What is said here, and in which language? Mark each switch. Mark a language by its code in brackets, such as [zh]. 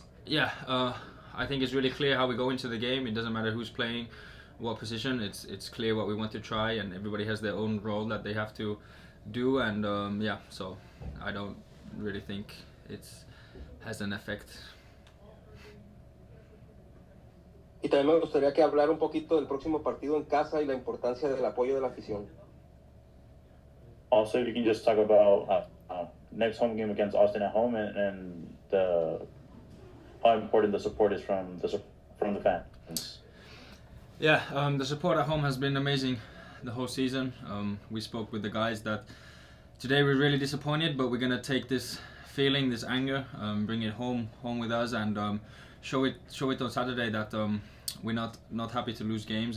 [en] I think it's really clear how we go into the game. It doesn't matter who's playing, what position. It's clear what we want to try, and everybody has their own role that they have to do. And so I don't really think it has an effect. [es] Y también me gustaría que hablara un poquito del próximo partido en casa y la importancia del apoyo de la afición. [en] Also, you can just talk about next home game against Austin at home and how important the support is from the fans. Yeah, the support at home has been amazing the whole season. We spoke with the guys that today we're really disappointed, but we're gonna take this feeling, this anger, bring it home with us, and show it on Saturday that we're not happy to lose games.